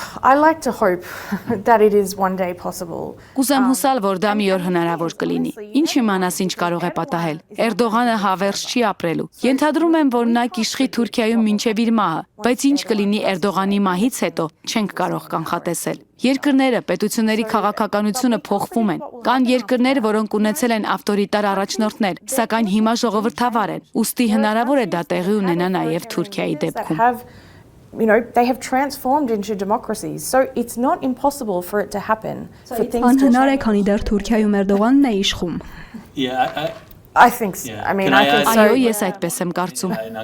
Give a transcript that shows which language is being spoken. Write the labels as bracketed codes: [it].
[en] I like to hope that it is one day possible. [hy] Կուզեմ հուսալ, որ դա մի օր հնարավոր կլինի։ Ինչ իմանաս ինչ կարող է պատահել։ Էրդողանը հավերժ չի ապրելու։ Ենթադրում եմ, որ նա կիշխի Թուրքիայում մինչև իր մահը, բայց ինչ կլինի Էրդողանի մահից հետո, չենք կարող կանխատեսել։ Երկրները, պետությունների քաղաքականությունը փոխվում են։ Կան երկրներ, որոնք ունեցել են ավտորիտար առաջնորդներ, սակայն հիմա ժողովրդավար են։ Ուստի հնարավոր է դա տեղի ունենա նաև Թուրքիայի դեպքում։ [en] They have transformed into democracies, so it's not impossible for it to happen. [hy] Անհնար է, քանի դեռ Թուրքիայում Էրդողանն է իշխում։ [en] I think so. I mean, I think so. [hy] Այո, ես այդպես եմ կարծում։